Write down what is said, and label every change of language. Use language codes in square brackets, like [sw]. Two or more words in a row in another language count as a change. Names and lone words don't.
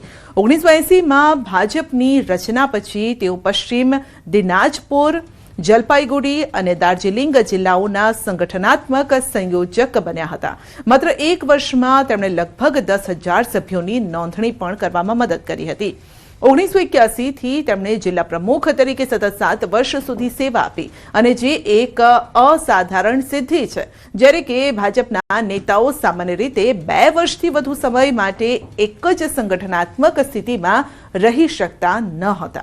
[gu] 1980 માં ભાજપની રચના પછી તેઓ પશ્ચિમ દિનાજપુર, જલપાઈગુડી અને દાર્જિલિંગ જિલ્લાઓના સંગઠનાત્મક સંયોજક બન્યા હતા। માત્ર એક વર્ષમાં તેમણે લગભગ 10,000 સભ્યોની નોંધણી પણ કરવામાં મદદ કરી હતી। 1981 થી તેમણે જિલ્લા પ્રમુખ તરીકે સતત 7 વર્ષ સુધી સેવા આપી અને જે એક અસાધારણ સિદ્ધિ છે, જ્યારે કે ભાજપના નેતાઓ સામાન્ય રીતે 2 વર્ષથી વધુ સમય માટે એક જ સંગઠનાત્મક સ્થિતિમાં રહી શકતા ન હતા।